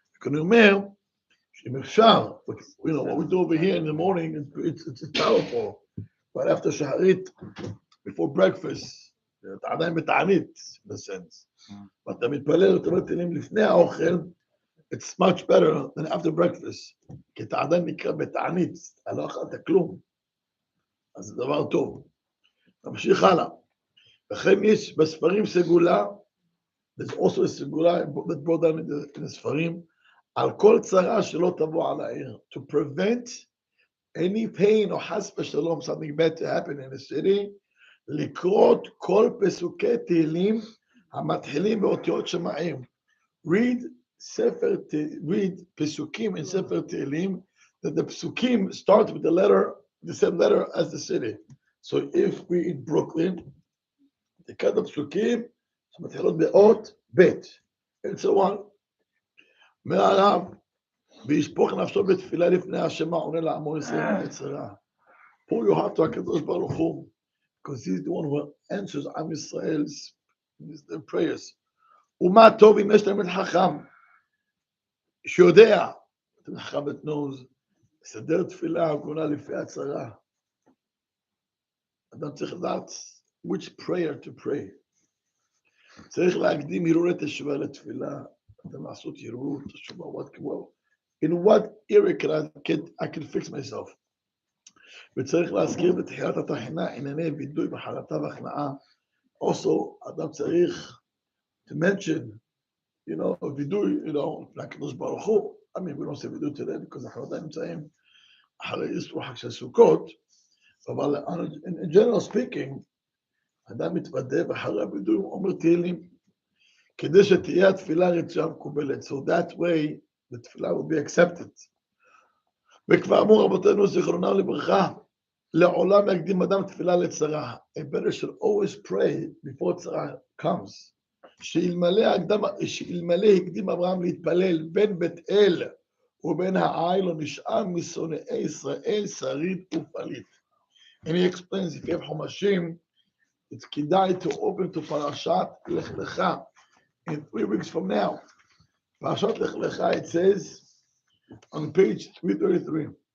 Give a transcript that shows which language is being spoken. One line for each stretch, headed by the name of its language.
Hebrew: אני אומר,
English: if אפשר, what we do over here in the morning, it's powerful. Right after shaharit, before breakfast,
Hebrew: אתה עדיין בתענית,
English: in a sense.
Hebrew: ואתה מתפלל, אתה אומר תהילים לפני האוכל,
English: it's much better than after breakfast.
Hebrew: כי אתה עדיין נקרא בתענית, אתה לא אכלת כלום. אז זה דבר טוב. נמשיך הלאה. לכן יש בספרים סגולה,
English: there's also a סגולה that brought down in the ספרים,
Hebrew: על כל צרה שלא תבוא על העיר,
English: to prevent any pain or
Hebrew: חס ושלום,
English: something bad to happen in the city,
Hebrew: לקרות כל פסוקי תהילים המתחילים באותיות שמעים.
English: Read read Pesukim in Sefer Tehillim, that the Pesukim start with the same letter as the city. So if we in Brooklyn, the kind of Pesukim,
Hebrew: מתחילות באות בית,
English: and so on.
Hebrew: מהרב, וישפוך נפשו בתפילה לפני השם העונה לעמו ישראל בצרה.
English: Pour your heart to הקדוש ברוך הוא, because he's the one who answers עם Israel's their prayers.
Hebrew: ומה טוב אם יש תלמיד חכם, שיודע, תלמיד חכם
English: that knows,
Hebrew: לסדר תפילה הגונה לפי הצרה. אדם צריך לדעת
English: which prayer to pray.
Hebrew: צריך להקדים הרהורי תשובה לתפילה. אדם לעשות הרהור תשובה,
English: what כמו, in what area I can fix myself.
Hebrew: וצריך להזכיר בתחילת התחינה ענייני וידוי בחרטה והכנעה.
English: Also,
Hebrew: אדם צריך
English: to mention, וידוי, לקדוש ברוך הוא. I mean, we don't say
Hebrew: וידוי
English: today, because
Hebrew: אנחנו עדיין נמצאים אחרי איסור חג של סוכות, אבל
English: in general speaking,
Hebrew: אדם מתוודה ואחרי הוידוי הוא אומר תהילים, כדי שתהיה התפילה רצויה מקובלת.
English: So that way, the תפילה will be accepted.
Hebrew: וכבר אמרו רבותינו זיכרונם לברכה, לעולם יקדים אדם תפילה לצרה.
English: A better should always pray before צרה comes.
Hebrew: שאלמלא הקדים אברהם להתפלל בין בית אל ובין העי לא נשאר משונאי ישראל שריד ופליט.
English: And he explains, if you have חומשים, it's כדאי to open to פרשת לך לך in 3 weeks from now. פרשת לך לך, it says on page 333.